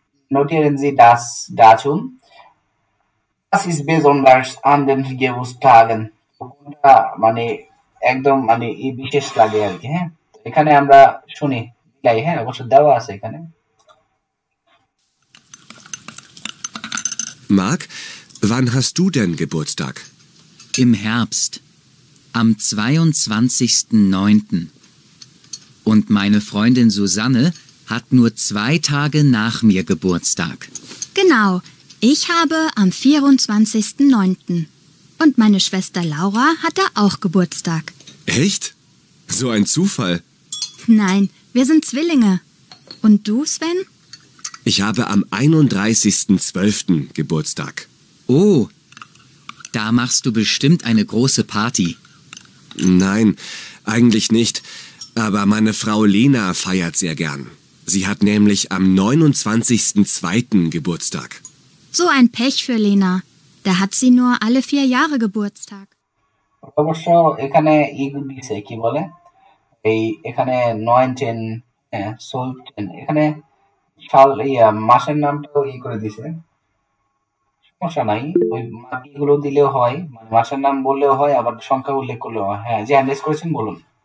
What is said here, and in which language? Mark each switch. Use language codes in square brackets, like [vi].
[de] notieren Sie das Datum Das ist besonders an den Geburtstagen [bn] কোনটা মানে একদম মানে এই বিশেষ লাগে আর কি হ্যাঁ এখানে আমরা শুনি লাই হ্যাঁ অবশ্য দেওয়া আছে এখানে [de] Marc, wann hast du denn Geburtstag? Im Herbst. Am 22.09. Und meine Freundin Susanne hat nur 2 Tage nach mir Geburtstag. Genau, ich habe am 24.09. Und meine Schwester Laura hatte auch Geburtstag. Echt? So ein Zufall. Nein, wir sind Zwillinge. Und du, Sven? Ich habe am 31.12. Geburtstag. Oh, da machst du bestimmt eine große Party. Nein, eigentlich nicht. Aber meine Frau Lena feiert sehr gern. Sie hat nämlich am 29.02. Geburtstag. So ein Pech für Lena. Da hat sie nur alle 4 Jahre Geburtstag. [bn] অবশ্য এখানে দিছে কি বলে এই এখানে 9 10 10 এখানে সাল মাসের নামটাও করে দিছে সমস্যা নাই ওই মাসগুলো দিলেও হয় মানে মাসের নাম বললেও হয় আবার সংখ্যা উল্লেখ করলেও হয় হ্যাঁ যে অ্যান্ড্রেস করেছেন বলুন